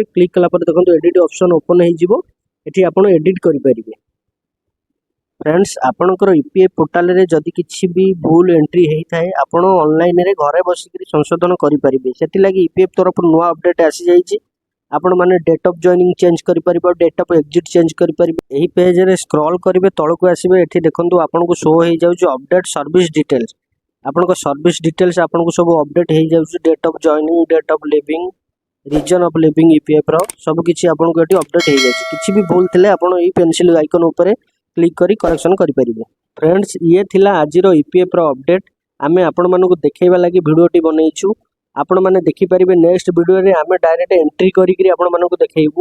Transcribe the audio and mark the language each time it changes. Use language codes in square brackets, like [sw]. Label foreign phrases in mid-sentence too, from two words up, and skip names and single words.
[or] କ୍ଲିକ କଲା ପରେ ଦେଖନ୍ତୁ [en] edit option open [or] ହୋଇ ଯିବ। ଏଠି ଆପଣ ଏଡିଟ କରି ପାରିବେ। ଫ୍ରେଣ୍ଡସ ଆପଣଙ୍କର ଇପିଏଫ ପୋର୍ଟାଲ ରେ ଯଦି କିଛି ବି ଭୁଲ ଏଣ୍ଟ୍ରି ହୋଇ ଥାଏ ଆପଣ ଅନଲାଇନ ରେ ଘରେ ବସିକରି ସଂଶୋଧନ କରି ପାରିବେ। ସେଥି ଲାଗି ଇପିଏଫ ତରଫ ନୂଆ ଅପଡେଟ ଆସି ଯାଇଛି। ଆପଣ ମାନେ [en] date of joining change [or] କରି ପାରିବ। [en] date of exit change [or] କରି ପାରିବେ। ଏହି ପେଜ ରେ ସ୍କ୍ରୋଲ କରିବେ ତଳୁ କୁ ଆସିବେ। ଏଠି ଦେଖନ୍ତୁ ଆପଣ କୁ ଶୋ ହୋଇ ଯାଉଛି [en] update service details. [or] ଆପଣ କୁ [en] service details [or] ଆପଣ କୁ ସବୁ ଅପଡେଟ ହୋଇ ଯାଉଛି। [en] date of joining date of leaving reason of leaving [or] ଇପିଏଫ ର ସବୁ କିଛି ଆପଣ କୁ ଏଠି ଅପଡେଟ ହୋଇ ଯାଉଛି। କିଛି ବି ଭୁଲ ଥିଲେ ଆପଣ ଏଇ [en] pencil icon [or] ଉପର କ୍ଲିକ କରି କରେକ୍ସନ କରି ପାରିବେ। ଫ୍ରେଣ୍ଡସ ଏ ଥିଲା ଆଜିର ଇପିଏଫ ର ଅପଡେଟ। ଆମେ ଆପଣ ମାନଙ୍କୁ ଦେଖେଇବା ଲାଗି ଭିଡିଓ ଟି ବନେଇଛୁ। ଆପଣ ମାନେ ଦେଖି ପାରିବେ [en] next video [or] ରେ ଆମେ [en] direct entry [or] କରି କରି ଆପଣ ମାନଙ୍କୁ ଦେଖେଇବୁ।